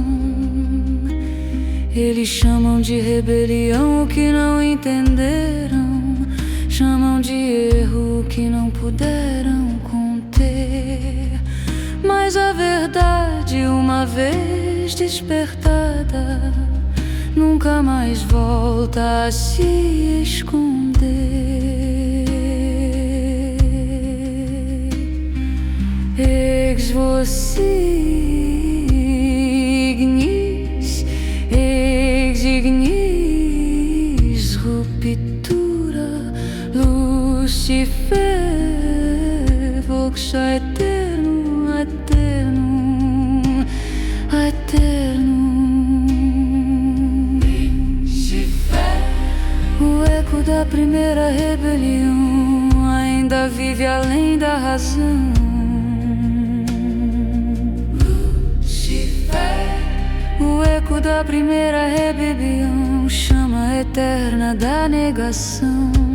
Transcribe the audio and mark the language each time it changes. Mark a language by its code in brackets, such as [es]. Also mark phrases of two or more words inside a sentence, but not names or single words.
[pt] Eles chamam de rebelião o que não entenderam, chamam de erro o que não puderam conter. Mas a verdade, uma vez despertada, nunca mais volta a se esconder. [la] vos ignis, exignis, ruptura, Lucifer, vox aeternum, aeternum, aeternum. [pt] O eco da primeira rebelião ainda vive além da razão. O eco da primeira rebelião, chama eterna da negação.